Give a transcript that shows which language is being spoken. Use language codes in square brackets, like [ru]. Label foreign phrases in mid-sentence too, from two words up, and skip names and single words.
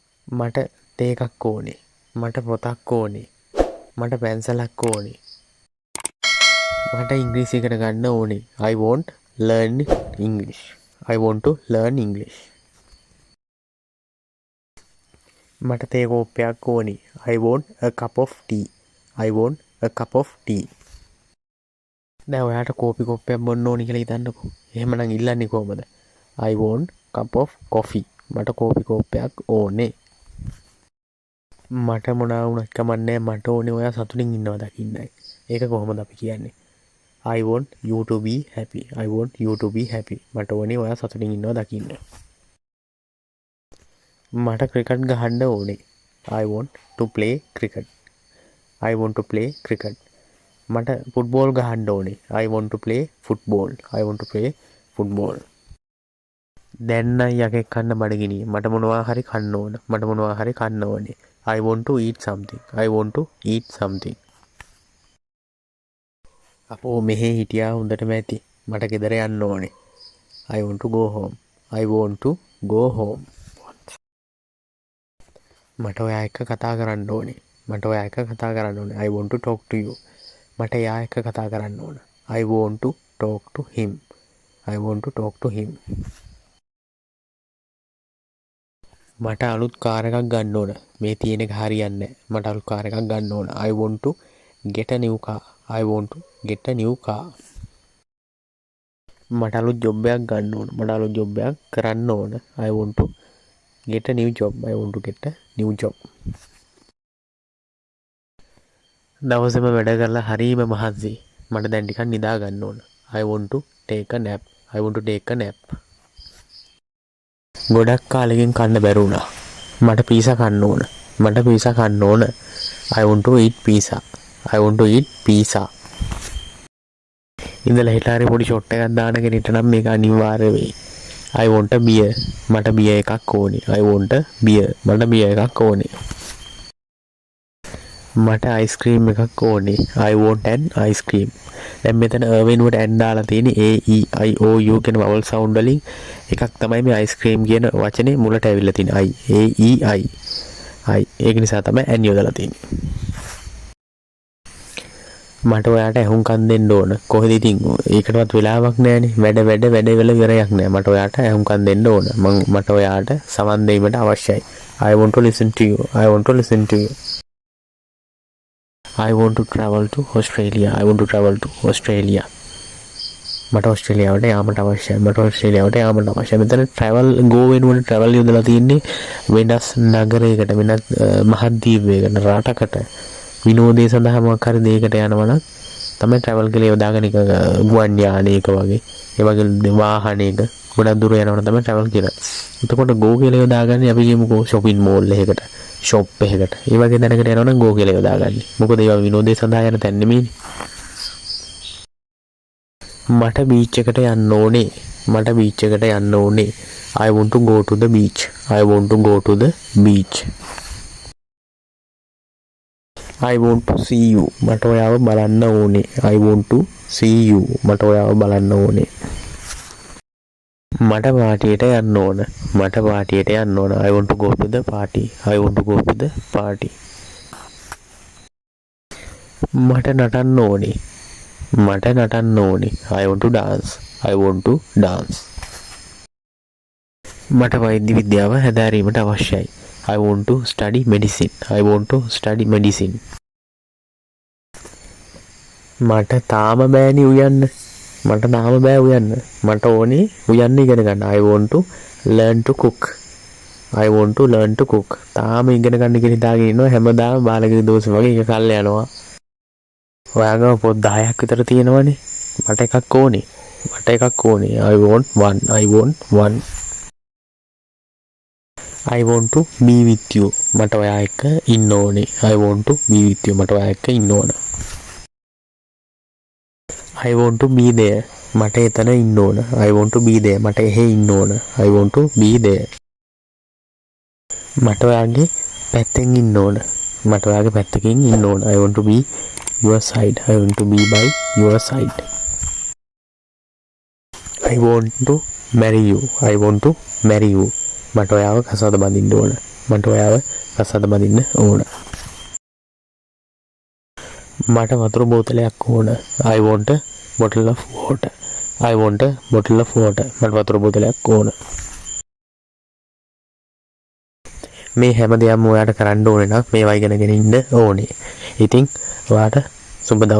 [si] මට තේ එකක් ඕනේ. මට පොතක් ඕනේ. මට පැන්සලක් ඕනේ. මට ඉංග්‍රීසි ඉගෙන ගන්න ඕනේ. [en] I want learn English. I want to learn English. [si] මට තේ කෝප්පයක් ඕනේ. [en] I want a cup of tea. I want a cup of tea. [si] දැන් ඔයාට කෝපි කෝප්පයක් බොන්න ඕනි කියලා හිතන්නකෝ. එහෙමනම් ඉල්ලන්නේ කොහමද? [en] I want cup of coffee. [si] මට කෝපි කෝප්පයක් ඕනේ. මට මොනවා වුණත් කමන්නේ මට ඕනේ ඔයා සතුටින් ඉන්නවා දකින්නයි. ඒක කොහොමද අපි කියන්නේ? [en] I want you to be happy. I want you to be happy. [si] මට ඕනේ ඔයා සතුටින් ඉන්නවා දකින්න. මට ක්‍රිකට් ගහන්න ඕනේ. [en] I want to play cricket. I want to play cricket. [si] මට ෆුට්බෝල් ගහන්න ඕනේ. [en] I want to play football. I want to play football. [si] දැන් නම් යකෙක් කන්න බඩගිනි. මට මොනවා හරි කන්න ඕන. මට මොනවා හරි කන්න ඕනේ. [en] I want to eat something. I want to eat something. [si] අපෝ මෙහෙ හිටියා හොඳටම ඇති. මට ගෙදර යන්න ඕනේ. [en] I want to go home. I want to go home. [si] මට ඔයා එක්ක කතා කරන්න ඕනේ. මට ඔයා එක්ක කතා කරන්න ඕනේ. [en] I want to talk to you. [si] මට එයා එක්ක කතා කරන්න ඕන. [en] I want to talk to him. I want to talk to him. [si] මට අලුත් කාර් එකක් ගන්න ඕන. මේ තියෙන එක හරියන්නේ නැහැ. මට අලුත් කාර් එකක් ගන්න ඕන. [en] I want to get a new car. I want to get a new car. [si] මට අලුත් ජොබ් එකක් ගන්න ඕන. මට අලුත් ජොබ් එකක් කරන්න ඕන. [en] I want to get a new job. I want to get a new job. [si] දවසේම වැඩ කරලා හරීම මහන්සි. මට දැන් ටිකක් නිදා ගන්න ඕන. [en] I want to take a nap. I want to take a nap. [si] ගොඩක් කාලෙකින් කන්න බැරි වුණා. මට පීසා කන්න ඕන. මට පීසා කන්න ඕන. [en] I want to eat pizza. I want to eat pizza. [si] ඉඳලා හිටාරේ පොඩි ෂොට් එකක් දාන කෙනෙක්ට නම් මේක අනිවාර්ය වෙයි. [en] I want a beer. [si] මට බියර් එකක් ඕනේ. [en] I want a beer. [si] මට බියර් එකක් ඕනේ. මට අයිස්ක්‍රීම් එකක් ඕනේ. [en] I want an ice cream. [si] දැන් මෙතන වෙනුවට n දාලා තියෙන්නේ a e i o u කියන [en] vowel sound [si] වලින් එකක් තමයි මේ අයිස්ක්‍රීම් කියන වචනේ මුලට ඇවිල්ලා තියෙන්නේ. I a e i i ඒක නිසා තමයි n යොදලා තියෙන්නේ. මට ඔයාට ඇහුම්කන් දෙන්න ඕන. කොහෙද ඉතින් ඒකටවත් වෙලාවක් නැහැනේ. වැඩ වල ඉවරයක් නැහැ. මට ඔයාට ඇහුම්කන් දෙන්න ඕන. මට ඔයාට සමන් දෙීමට අවශ්‍යයි. [en] I want to listen to you. I want to listen to you. I want to travel to Australia. I want to travel to Australia. [si] මට ඕස්ට්‍රේලියාවට යාමට අවශ්‍යයි. මට ඕස්ට්‍රේලියාවට යාමට අවශ්‍යයි. මෙතන [en] travel go [si] වෙනුවට travel යොදලා තියෙන්නේ වෙනස් නගරයකට, වෙනත් මහද්වීපයකට, රටකට විනෝදයේ සඳහා මොකක් හරි දෙයකට යනවා නම් තමයි travel කියලා යොදාගෙන එක ගුවන් යානයක වගේ. ඒ වගේ වාහනයක ගොඩක් දුර යනවනම් තමයි travel කියලා. එතකොට go කියලා යොදාගන්නේ අපි කියමුකෝ [en] shopping mall [si] එකකට. ෂොප් එකකට. ඒ වගේ දැනකට යනවනම් ගෝ කියලා යොදාගන්නේ. මොකද ඒවා විනෝදයේ සඳහා යන තැන් නෙමෙයිනේ. මට බීච් එකට යන්න ඕනේ. මට බීච් එකට යන්න ඕනේ. [en] I want to go to the beach. I want to go to the beach. I want to see you. [si] මට ඔයාව බලන්න ඕනේ. [en] I want to see you. [si] මට ඔයාව බලන්න ඕනේ. මට පාටියට යන්න ඕන. මට පාටියට යන්න ඕන. [en] I want to go to the party. I want to go to the party. [si] මට නටන්න ඕනේ. මට නටන්න ඕනේ. [en] I want to dance. I want to dance. [si] මට වෛද්‍ය විද්‍යාව හැදෑරීමට අවශ්‍යයි. [en] I want to study medicine. I want to study medicine. [si] මට තාම බෑනේ උයන්න. මට තාම බෑ උයන්න. මට ඕනේ උයන්න ඉගෙන ගන්න. [en] I want to learn to cook. I want to learn to cook. [si] තාම ඉගෙන ගන්න කියලා හිතාගෙන ඉන්නවා. හැමදාම බාලගේ දෝෂ වගේ එක කල් යනවා. ඔයාගම පොත් 10ක් විතර තියෙනවනේ. මට එකක් ඕනේ. මට එකක් ඕනේ. [en] I want one. I want one. I want to be with you. [si] මට ඔයා එක්ක ඉන්න ඕනේ. [en] I want to be with you. [si] මට ඔයා එක්ක ඉන්න ඕන. [en] I want to be there. [si] මට එතන ඉන්න ඕන. [en] I want to be there. [si] මට එහෙ ඉන්න ඕන. [en] I want to be there. [si] මට ඔයාගේ පැත්තෙන් ඉන්න ඕන. මට ඔයාගේ පැත්තකින් ඉන්න ඕන. [en] I want to be your side. I want to be by your side. I want to marry you. I want to marry you. [si] මට ඔයාව කසාද බඳින්න ඕන. මට ඔයාව කසාද බඳින්න ඕන. මට වතුර බෝතලයක් ඕන. [en] I want a bottle of water. I want a bottle of water. [si] මට වතුර බෝතලයක් ඕන. මේ හැම දෙයක්ම ඔයාට කරන්න ඕනේ නම් මේවා ඉගෙනගෙන ඉන්න ඕනේ. ඉතින් ඔයාට සුබ දවසක්.